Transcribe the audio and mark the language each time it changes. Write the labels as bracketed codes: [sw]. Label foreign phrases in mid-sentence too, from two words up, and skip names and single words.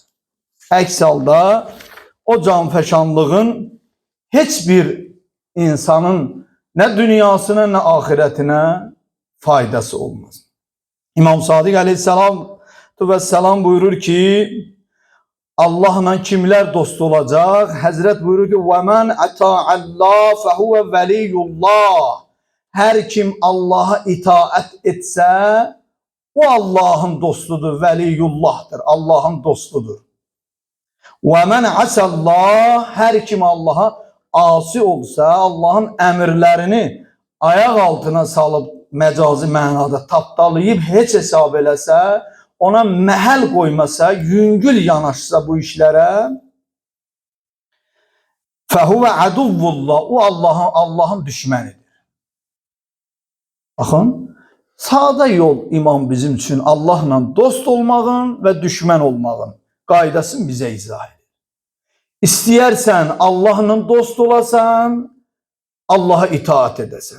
[az] Əks halda o canfəşanlığın heç bir insanın nə dünyasına, nə ahirətinə faydası olmaz. İmam Sadiq Aleyhisselam buyurur ki, Allahla kimlər dost olacaq? Həzrət buyurur ki, [ar] وَمَنْ أَتَاعَ اللّٰهِ فَهُوَ وَلِيُّ اللّٰهِ [az] Hər kim Allaha itaət etsə, o Allahın dostudur, veliyullahdır, Allahın dostudur. [ar] وَمَنْ عَسَى اللّٰهِ [az] Hər kim Allaha asi olsa, Allahın əmirlərini ayaq altına salıb, məcazi mənada tapdalayıb, heç hesab eləsə, ona məhəl qoymasa, yüngül yanaşsa bu işlərə, [ar] فَهُوَ عَدُوُّ اللّٰهِ [az] O Allahın düşmənidir. Baxın, sağda yol imam bizim üçün Allahla dost olmağın və düşmən olmağın qaydasını bizə izah edir. İstəyərsən Allahla dost olasan, Allaha itaat edəsən.